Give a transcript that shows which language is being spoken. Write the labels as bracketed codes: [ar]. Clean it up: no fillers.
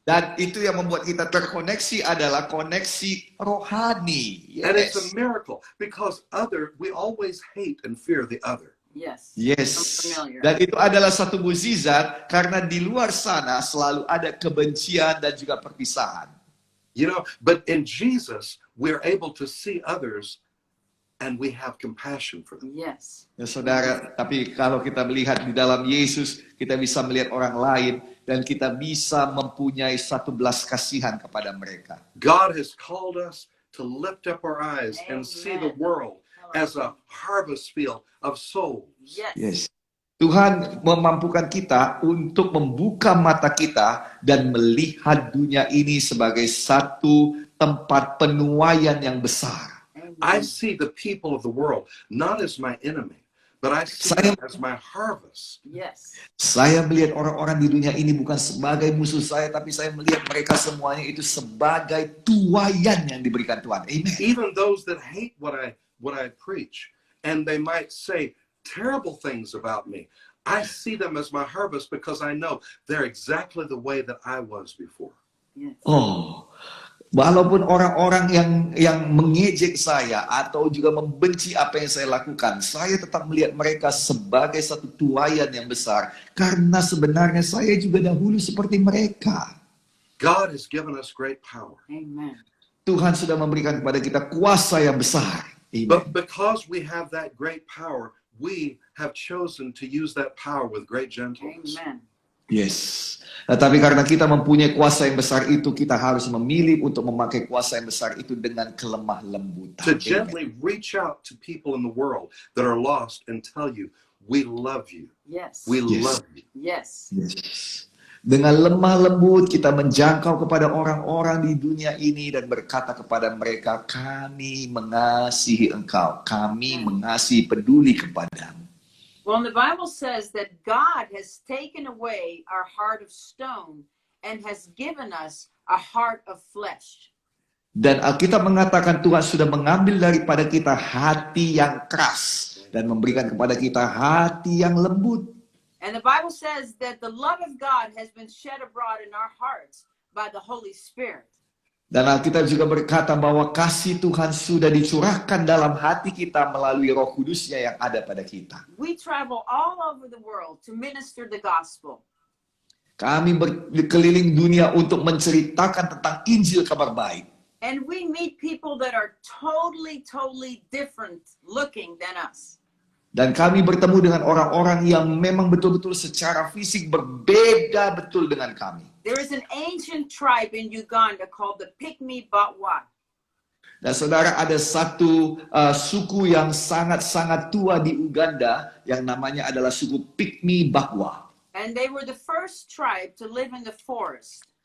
[id] Dan itu yang membuat kita terkoneksi adalah koneksi rohani. [en] And it's a Yes. miracle because we always hate and fear the other. Yes. Yes. I'm familiar. [id] Dan itu adalah satu mukjizat karena di luar sana selalu ada kebencian dan juga perpisahan. [en] You know, but in Jesus, we're able to see others and we have compassion for them. Yes. [id] Ya saudara, tapi kalau kita melihat di dalam Yesus, kita bisa melihat orang lain dan kita bisa mempunyai satu belas kasihan kepada mereka. [en] God has called us to lift up our eyes and see the Amen. world as a harvest field of souls. Yes. Yes. [id] Tuhan memampukan kita untuk membuka mata kita dan melihat dunia ini sebagai satu tempat penuaian yang besar. [en] I Amen. see the people of the world not as my enemy, but I see [id] Saya- [en] them as my harvest. Yes. [id] Saya melihat orang-orang di dunia ini bukan sebagai musuh saya, tapi saya melihat mereka semuanya itu sebagai tuaian yang diberikan Tuhan. Amen. [en] Even those that hate what I preach, and they might say terrible things about me, I see them as my harvest because I know they're exactly the way that I was before. Yes. [id] Oh, walaupun orang-orang yang mengejek saya atau juga membenci apa yang saya lakukan, saya tetap melihat mereka sebagai satu tuaian yang besar karena sebenarnya saya juga dahulu seperti mereka. [en] God has given us great power. Amen. [id] Tuhan sudah memberikan kepada kita kuasa yang besar. Amen. [en] But because we have that great power, we have chosen to use that power with great gentleness. Amen. Yes. [id] Tetapi karena kita mempunyai kuasa yang besar itu, kita harus memilih untuk memakai kuasa yang besar itu dengan kelemah lembutan. [en] To Amen. gently reach out to people in the world that are lost and tell you, we love you. Yes. We Yes. love you. Yes. [id] Yes. Dengan lemah lembut kita menjangkau kepada orang-orang di dunia ini dan berkata kepada mereka, kami mengasihi engkau, kami mengasihi peduli kepadamu. [en] Well, the Bible says that God has taken away our heart of stone and has given us a heart of flesh. [id] Dan Alkitab mengatakan Tuhan sudah mengambil daripada kita hati yang keras dan memberikan kepada kita hati yang lembut. [en] And the Bible says that the love of God has been shed abroad in our hearts by the Holy Spirit. [id] Dan Alkitab juga berkata bahwa kasih Tuhan sudah dicurahkan dalam hati kita melalui Roh Kudusnya yang ada pada kita. [en] We travel all over the world to minister the gospel. [id] Kami berkeliling dunia untuk menceritakan tentang Injil kabar baik. [en] And we meet people that are totally different looking than us. [id] Dan kami bertemu dengan orang-orang yang memang betul-betul secara fisik berbeda betul dengan kami. [en] There is an ancient tribe in Uganda called the Pygmy Batwa. [id] Dan saudara, ada satu suku yang sangat-sangat tua di Uganda yang namanya adalah suku Pygmy Batwa. [en] And they were the first tribe to live in the forest.